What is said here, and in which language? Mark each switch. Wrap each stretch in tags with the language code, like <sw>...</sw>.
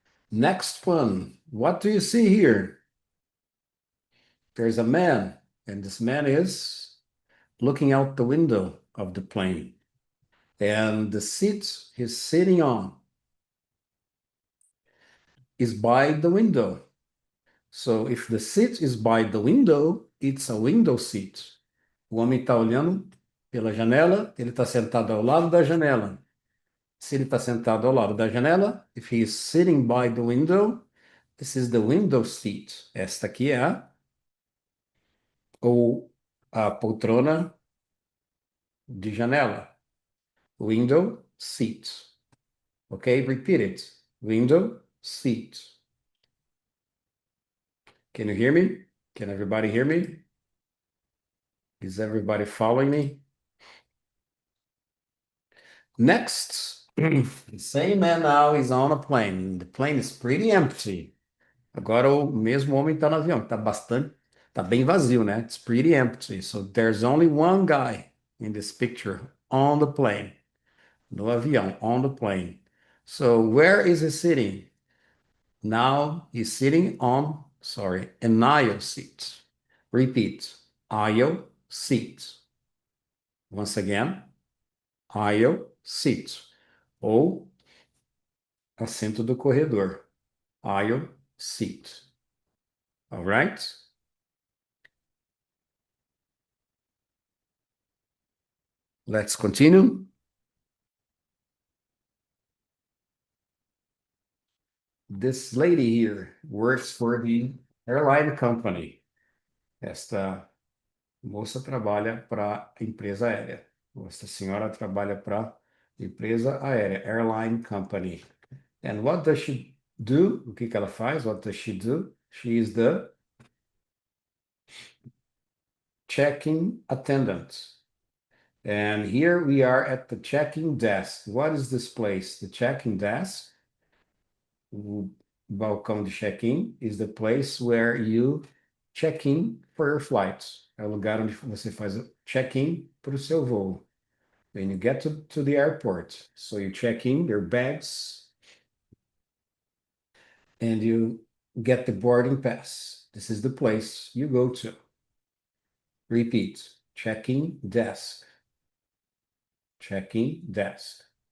<en>Next one. What do you see here? There's a man, and this man is looking out the window of the plane. And the seat he's sitting on is by the window. So if the seat is by the window, it's a window seat.</en> <pt>O homem está olhando pela janela, ele está sentado ao lado da janela. Se ele está sentado ao lado da janela,</pt> <en>if he is sitting by the window, this is the window seat.</en> <pt>Esta aqui é a poltrona de janela.</pt> <en>Window seat. Okay, repeat it. Window seat. Can you hear me? Can everybody hear me? Is everybody following me? Next, the same man now is on a plane. The plane is pretty empty.</en> <pt>Agora o mesmo homem está no avião, tá bem vazio, né?</pt> <en>It's pretty empty. So there's only one guy in this picture on the plane.</en> <pt>No avião,</pt> <en>on the plane. So where is he sitting? Now he's sitting on, an aisle seat. Repeat, aisle seat. Once again, aisle seat.</en> <pt>Ou assento do corredor.</pt> <en>Aisle seat. All right? Let's continue. This lady here works for the airline company.</en> <pt>Esta moça trabalha para a empresa aérea. Esta senhora trabalha para a empresa aérea, airline company.</pt> <en>And what does she do?</en> <pt>O que que ela faz?</pt> <en>What does she do? She is the check-in attendant. And here we are at the check-in desk. What is this place? The check-in desk.</en> <pt>O balcão de check-in</pt> <en>is the place where you check in for your flight.</en> <pt>É o lugar onde você faz o check-in para o seu voo.</pt> <en>When you get to the airport, so you check in your bags and you get the boarding pass. This is the place you go to. Repeat, check-in desk. Check-in desk.</en>